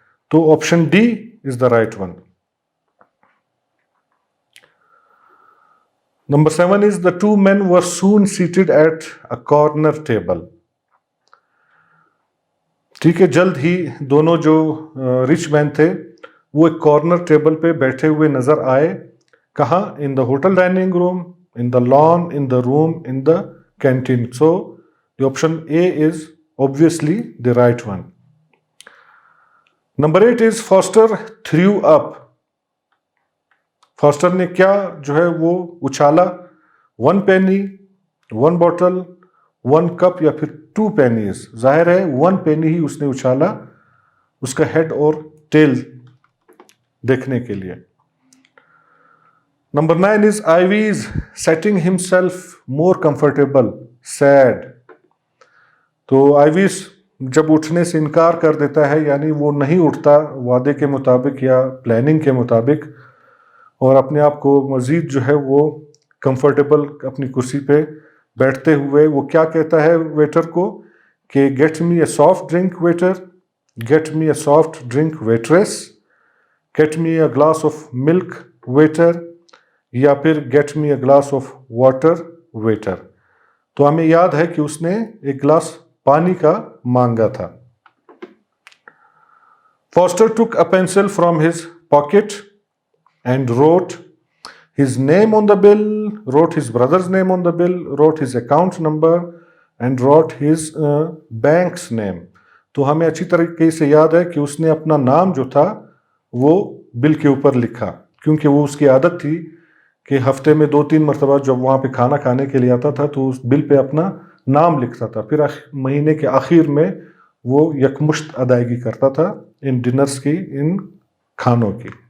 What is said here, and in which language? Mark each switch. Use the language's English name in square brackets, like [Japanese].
[English] So option D is the right one. Number 7 is the two men were soon seated at a corner table. [Urdu] ٹھیک ہے، جلد ہی دونوں جو rich مین تھے وہ ایک کارنر ٹیبل پہ بیٹھے ہوئے نظر آئے. [English] کہاں؟ In the hotel dining room, in the lawn, in the room, in the canteen. So the option A is obviously the right one. Number 8 is Foster threw up. [Urdu] Faster نے کیا جو ہے وہ اچھالا؟ [English] 1 penny, 1 bottle, 1 cup [Urdu] یا پھر 2 pennies. ظاہر ہے 1 penny ہی اس نے اچھالا اس کا ہیڈ اور ٹیل دیکھنے کے لیے. [English] Number 9 is Ivy's setting himself more comfortable, sad. [Urdu] تو آئیویز جب اٹھنے سے انکار کر دیتا ہے، یعنی وہ نہیں اٹھتا وعدے کے مطابق یا پلاننگ کے مطابق، اور اپنے آپ کو مزید جو ہے وہ کمفرٹیبل اپنی کرسی پہ بیٹھتے ہوئے وہ کیا کہتا ہے ویٹر کو کہ [English] Get me a soft drink waiter, get me a soft drink waitress, get me a glass of milk waiter, یا پھر get me a glass of water waiter. [Urdu] تو ہمیں یاد ہے کہ اس نے ایک گلاس پانی کا مانگا تھا. [English] Foster took a pencil from his pocket and wrote his name on the bill, wrote his brother's name on the bill, wrote his account number and wrote his bank's name. [Urdu] تو ہمیں اچھی طریقے سے یاد ہے کہ اس نے اپنا نام جو تھا وہ بل کے اوپر لکھا، کیونکہ وہ اس کی عادت تھی کہ ہفتے میں 2-3 مرتبہ جب وہاں پہ کھانا کھانے کے لیے آتا تھا تو اس بل پہ اپنا نام لکھتا تھا، پھر مہینے کے آخر میں وہ یکمشت ادائیگی کرتا تھا ان ڈنرز کی، ان کھانوں کی.